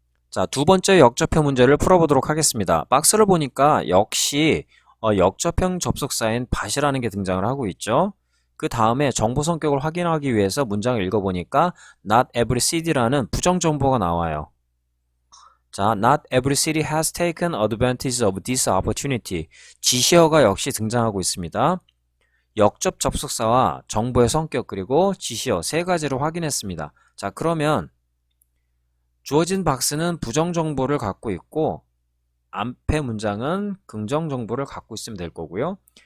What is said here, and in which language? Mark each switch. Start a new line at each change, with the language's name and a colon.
Korean: 자, 두 번째 역접형 문제를 풀어보도록 하겠습니다. 박스를 보니까 역시 역접형 접속사인 bat이라는 게 등장을 하고 있죠. 그 다음에 정보 성격을 확인하기 위해서 문장을 읽어보니까 not every city 라는 부정정보가 나와요.
English: 자, not every city has taken advantage of this opportunity.
Korean: 지시어가 역시 등장하고 있습니다. 역접 접속사와 정보의 성격 그리고 지시어 세 가지를 확인했습니다. 자, 그러면 주어진 박스는 부정정보를 갖고 있고 앞에 문장은 긍정정보를 갖고 있으면 될 거고요.